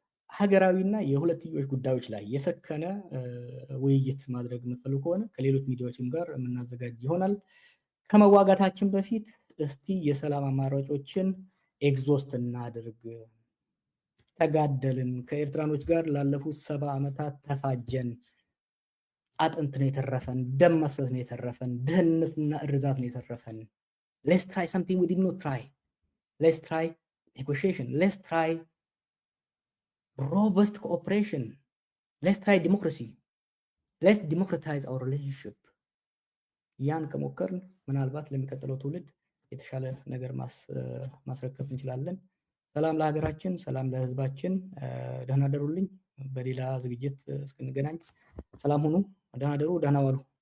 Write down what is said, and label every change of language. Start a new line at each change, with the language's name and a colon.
Amharic: ሀገራዊና የሁለትዮሽ ጉዳዮች ላይ የሰከነ ውይይት ማድረግ የምትፈልጉ ከሆነ ከሌሎች ሚዲያዎችም ጋር የምናዘጋጅ ይሆናል። ከመዋጋታችን በፊት እስቲ የሰላም አማራጮችን ኤግዞስት እናድርግ። ተጋደልን፣ ከኤርትራኖች ጋር ላለፉት 70 ዓመታት ተፋጀን። አጥንት ነው የተረፈን፣ ደም መፍሰስ ነው የተረፈን፣ ድህነትና እርዛት ነው የተረፈን።
English: ሌትስ ትራይ something we did not try. Let's try negotiation. Let's try robust cooperation. Let's try democracy. Let's democratize our relationship.
Amharic: ያን ከሞከርን ምናልባት ለሚቀጥለው ትውልድ የተሻለ ነገር ማስረከብ እንችላለን። ሰላም ለሀገራችን፣ ሰላም ለሕዝባችን። ደህና ደሩልኝ። በሌላ ዝግጅት እስክንገናኝ ሰላም ሁኑ። ደህና ደሩ፣ ደህና ዋሉ።